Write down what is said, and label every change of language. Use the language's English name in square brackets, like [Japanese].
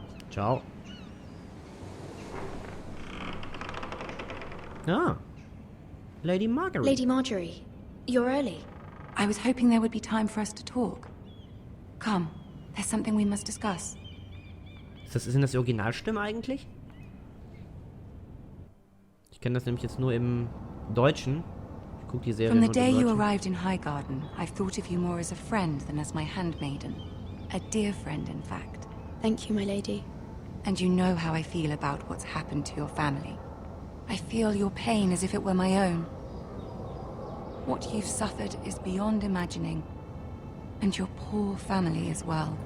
[Italian] Ciao. [English] Ah. Lady Margaret. Lady Marjorie, you're early. I was hoping there would be time for us to talk. Come, there's something we must discuss. [German] Sind das die Originalstimmen eigentlich? Ich kenne das nämlich jetzt nur im Deutschen. Ich gucke die Serie [English] From the [German] nur im [English] day you [German] Deutschen. [English] arrived in Highgarden, I've thought of you more as a friend than as my handmaiden. A dear friend, in fact. Thank you, my lady. And you know how I feel about what's happened to your family. I feel your pain as if it were my own. What you've suffered is beyond imagining. And your poor family as well.